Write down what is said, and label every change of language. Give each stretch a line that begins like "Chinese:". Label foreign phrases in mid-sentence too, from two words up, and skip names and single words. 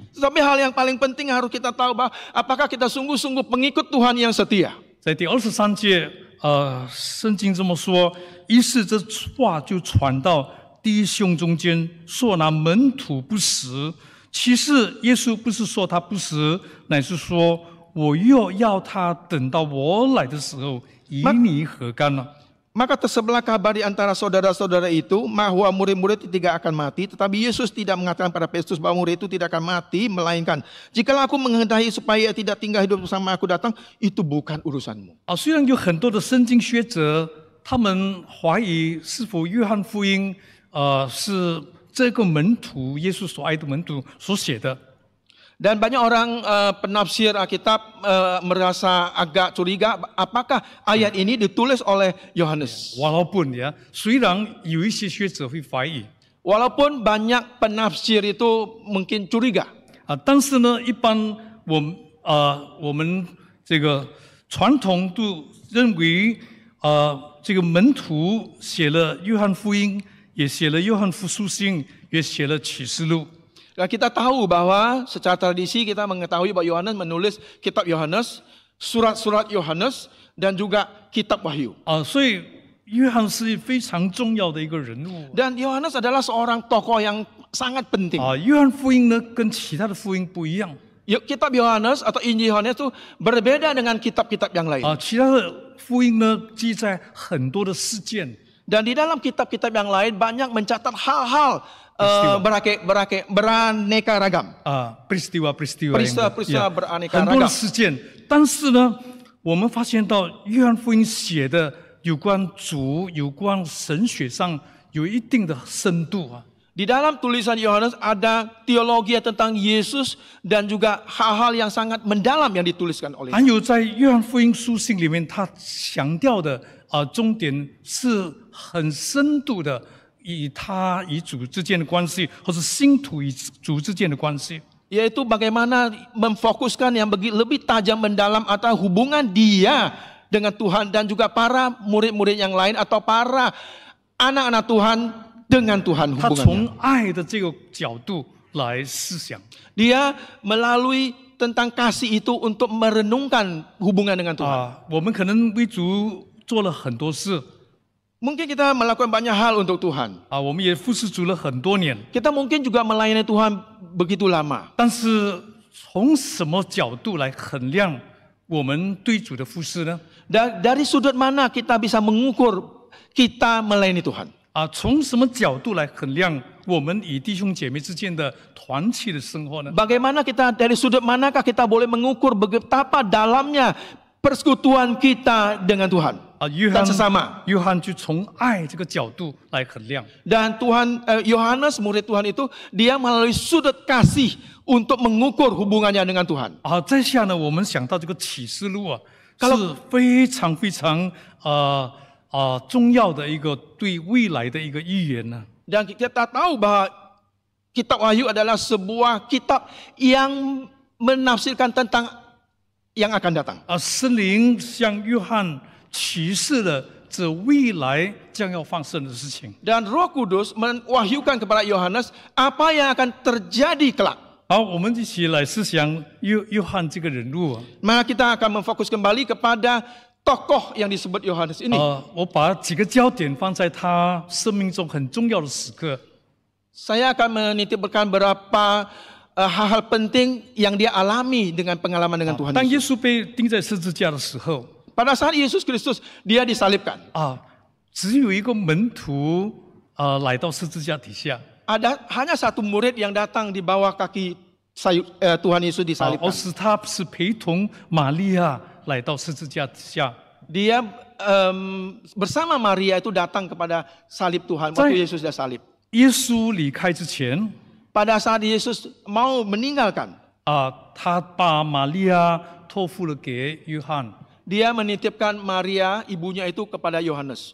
Indonesian: Tapi hal yang paling penting harus kita tahu bahwa apakah kita sungguh-sungguh pengikut Tuhan yang setia.
Chinese: 在第23节，圣经这么说，于是这话就传到弟兄中间，说那门徒不实。其实耶稣不是说他不实，乃是说我又要他等到我来的时候，以你何干呢？
Indonesian: Maka tersebelah kabar di antara saudara-saudara itu bahwa murid-murid tidak akan mati, tetapi Yesus tidak mengatakan pada Petrus bahwa murid itu tidak akan mati, melainkan jikalau aku menghendaki supaya tidak tinggal hidup bersama aku datang, itu bukan urusanmu.
Chinese: 虽然有很多的圣经学者，他们怀疑是否约翰福音是这个门徒耶稣所爱的门徒所写的。
Indonesian: Dan banyak orang penafsir Alkitab merasa agak curiga apakah ayat ini ditulis oleh Yohanes. Walaupun ya，
Chinese: 虽然有一些学者会怀疑，
Indonesian: Walaupun banyak penafsir itu mungkin curiga.
Chinese: 但是呢，一般我们这个传统都认为，这个门徒写了约翰福音，也写了约翰福书信，也写了启示录。
Indonesian: Nah, kita tahu bahwa secara tradisi kita mengetahui bahwa Yohanes menulis kitab Yohanes, surat-surat Yohanes, dan juga kitab Wahyu.
Chinese: 所以约翰是非常重要的一个人物。
Indonesian: Dan Yohanes adalah seorang tokoh yang sangat penting.
Chinese: 约翰福音呢跟其他的福音不一样。
Indonesian: Kitab Yohanes atau Injil Yohanes itu berbeda dengan kitab-kitab yang lain.
Chinese: 其他的福音呢记载很多的事件。
Indonesian: Dan di dalam kitab-kitab yang lain banyak mencatat hal-hal beraneka ragam. peristiwa-peristiwa beraneka
Chinese: 很多的
Indonesian: ragam.
Chinese: 事件。但是呢，我们发现到约翰福音写的有关主、有关神学上有一定的深度啊。
Indonesian: Di dalam tulisan Yohanes ada teologi tentang Yesus dan juga hal-hal yang sangat mendalam yang dituliskan oleh.
Chinese: 还有在约翰福音书信里面，他强调的重点是很深度的。以他与主之间的关系，或是信徒与主之间的关系，
Indonesian: Yaitu bagaimana memfokuskan yang lebih tajam mendalam antara hubungan dia dengan Tuhan dan juga para murid-murid yang lain atau para anak-anak Tuhan dengan Tuhan
Chinese: 他
Indonesian: hubungannya.
Chinese: 从爱的这个角度来思想。
Indonesian: Dia melalui tentang kasih itu untuk merenungkan hubungan dengan Tuhan.
Chinese: 我们可能为主做了很多事，
Indonesian: Mungkin kita melakukan banyak hal untuk Tuhan.
Chinese: 啊，我们也服侍主了很多年，
Indonesian: Kita mungkin juga melayani Tuhan begitu lama.
Chinese: 但是从什么角度来衡量我们对主的服侍呢？
Indonesian: Dari sudut mana kita bisa mengukur kita melayani Tuhan?
Chinese: 啊，从什么角度来衡量我们与弟兄姐妹之间的团契的生活呢？
Indonesian: Bagaimana kita, dari sudut manakah kita boleh mengukur betapa dalamnya persekutuan kita dengan Tuhan
Chinese: 啊，约
Indonesian: dan
Chinese: 翰
Indonesian: sesama.
Chinese: 约翰就从爱这个角度来衡量。
Indonesian: Dan Yohanes murid Tuhan itu dia melalui sudut kasih untuk mengukur hubungannya dengan Tuhan.
Chinese: 啊，再下呢，我们想到这个启示录啊，
Indonesian: Kalau-
Chinese: 是非常非常重要的一个对未来的一个预言呢。
Indonesian: Dan kita tahu bahwa kitab Wahyu adalah sebuah kitab yang menafsirkan tentang yang akan datang.
Chinese: 啊，圣灵向约翰启示了这未来将要发生的事情。
Indonesian: Dan Roh Kudus mewahyukan kepada Yohanes apa yang akan terjadi kelak.
Chinese: 好，我们一起来思想约翰这个人物啊。
Indonesian: Maka kita akan memfokus kembali kepada tokoh yang disebut Yohanes ini.
Chinese: 我把几个焦点放在他生命中很重要的时刻。
Indonesian: Saya akan menitipkan beberapa hal-hal penting yang dia alami dengan pengalaman dengan Tuhan
Chinese: 当
Indonesian: Yesus.
Chinese: 耶稣被钉在十字架的时候，
Indonesian: Pada saat Yesus Kristus dia disalibkan,
Chinese: 只有一个门徒来到十字架底下，
Indonesian: hanya satu murid yang datang di bawah kaki Tuhan Yesus
Chinese: 而
Indonesian: disalibkan.
Chinese: 是他是陪同玛利亚来到十字架底下。
Indonesian: Dia bersama Maria itu datang kepada salib Tuhan waktu Yesus dah salib.
Chinese: 耶稣离开之前，
Indonesian: Pada saat Yesus mau meninggalkan,
Chinese: 他把玛利亚托付了给约翰。
Indonesian: dia menitipkan Maria ibunya itu kepada Yohanes.